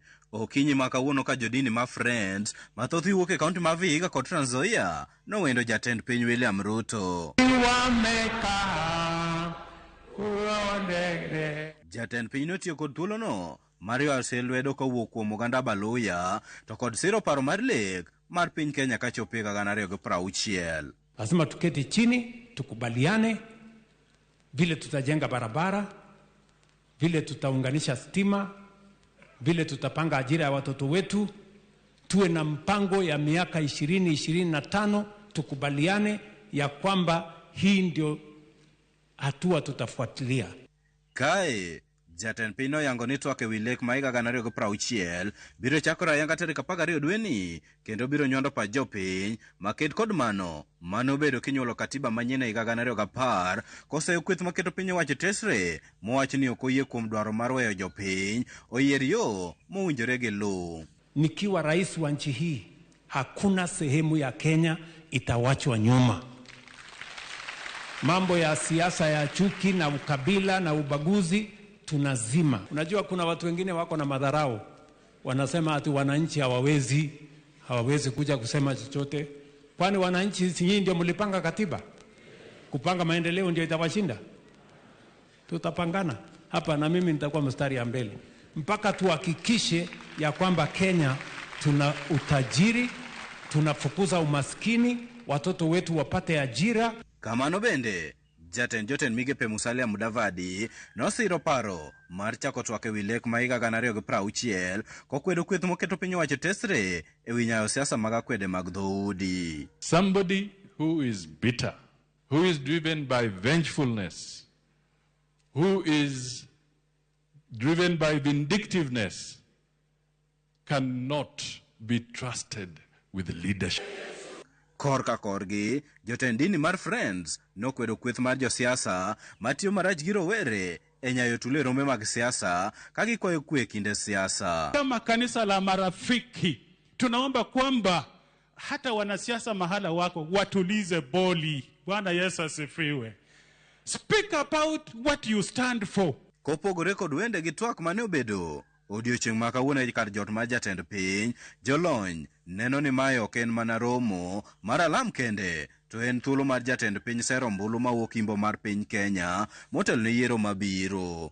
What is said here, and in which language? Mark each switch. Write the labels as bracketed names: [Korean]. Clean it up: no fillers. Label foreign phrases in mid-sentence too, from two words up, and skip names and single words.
[Luo (Kenya and Tanzania)] Okinyi ma kawuono ka jodini ma Friends mathoth wuok e kaunti ma Vihiga kod Trans Nzoia nowendo jatend piny William Ruto. Jatend piny notiyo kod thuolono mar ywayo lwedo kawuok kuom oganda Baluya to kod siro paro mar lek mar piny Kenya kachopo 2060. [Swahili] Lazima tuketi chini tukubaliane vile tutajenga barabara, vile tutaunganisha stima, vile tutapanga ajira ya watoto wetu, tuwe na mpango ya miaka 20-25, tukubaliane ya kwamba hii ndio hatua tutafuatilia. [Luo (Kenya and Tanzania)] Kae jatend piny noyango ni twak ewi lek ma 2060 biro chakore ayanga tarik 12 dweni kendo biro nyondo pach jopiny maked kod mano manobedo kinyuolo katiba manyien e 2010 koseyo kweth maketo piny owacho tesre mowach ni ok oyie kuom dwaro mar weyo jopiny oyier yo mowinjore gi luw. [Swahili] Nikiwa rais wa nchi hii, hakuna sehemu ya Kenya itawachwa nyuma. Mambo ya siasa ya chuki na ukabila na ubaguzi tunazima. Unajua kuna watu wengine wako na madharau, wanasema ati wananchi hawawezi kuja kusema chochote. Kwani wananchi si nyinyi ndio mlipanga katiba? Kupanga maendeleo ndio itawashinda? Tutapangana hapa na mimi nitakuwa mstari ya mbele mpaka tuhakikishe ya kwamba Kenya tuna utajiri, tunafukuza umaskini, watoto wetu wapate ajira. [Luo (Kenya and Tanzania)] Kamano bende jatend migepe Musalia Mudavadi nosiro paro mar chako twak ewi lek ma 2060 kokwedo kweth moketo piny owacho tesre ewi nyayo siasa mag akwede mag dhoudi. [English] Somebody who is bitter, who is driven by vengefulness, who is driven by vindictiveness cannot be trusted with leadership. [Luo (Kenya and Tanzania)] Korka korgi, jotend dini mar Friends nokwedo kweth mar josiasa matiyo marach gi rowere e nyayo tule rombe mag siasa kagikwayo kwe kinde siasa. [Swahili] Kama kanisa la Marafiki tunaomba kwamba hata wanasiasa mahala wako watulize boli. Bwana Yesu asifiwe. [English] Speak about what you stand for. [Luo (Kenya and Tanzania)] Kopogore kod wende gi twak mane obedo odiochieng' ma kawuono e kar jot mar jatend piny, jolony neno ni mae ok en mana romo mar alam kende, to en thuolo mar jatend piny sero ombulu mawuok Imbo mar piny Kenya motel ne yiero mabiro.